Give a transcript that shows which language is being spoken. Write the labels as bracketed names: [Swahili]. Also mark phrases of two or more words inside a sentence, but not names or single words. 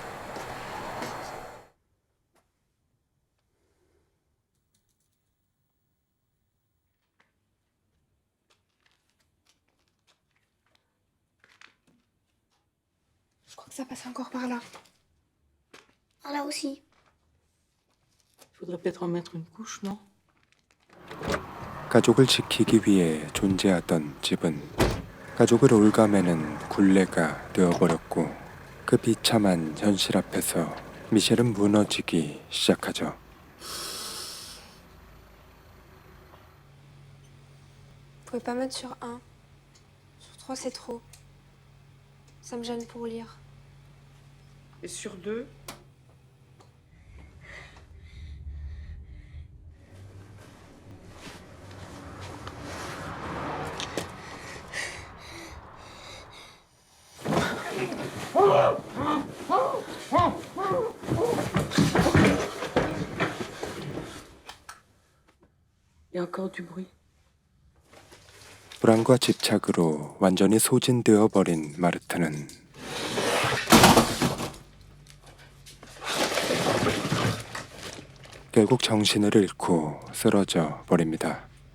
[French] Je crois que ça passe encore par là. Par là aussi. Faudrait peut-être en mettre une couche, non? [Korean] 가족을 지키기 위해 존재하던 집은 가족을 올가매는 굴레가 되어버렸고 그 비참한 현실 앞에서 미셸은 무너지기 시작하죠. [French] Vous pouvez pas mettre sur 1. Sur 3, c'est trop. Ça me gêne pour lire. Et sur 2? Il y a encore du bruit. [Korean] 불안과 집착으로 완전히 소진되어 버린 마르트는 결국 정신을 잃고 쓰러져 버립니다.